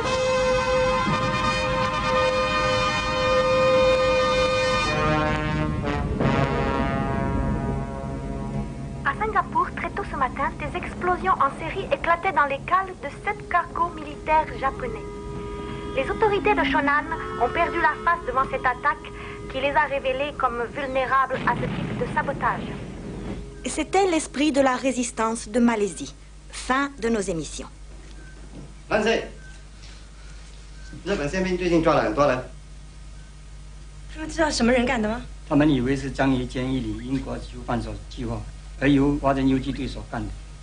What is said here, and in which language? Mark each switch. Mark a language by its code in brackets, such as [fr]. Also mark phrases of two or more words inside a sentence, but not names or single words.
[fr] À Singapour, très tôt ce matin, des explosions en série éclataient dans les cales de 7 cargos militaires japonais. Les autorités de Shonan ont perdu la face devant cette attaque qui les a révélés comme vulnérables à ce type de sabotage. C'était l'esprit de la résistance de Malaisie. Fin de nos émissions. [zh] 万岁！日本宪兵最近抓了很多人。他们知道什么人干的吗？他们以为是樟宜监狱里英国囚犯所计划，而由华人游击队所干的。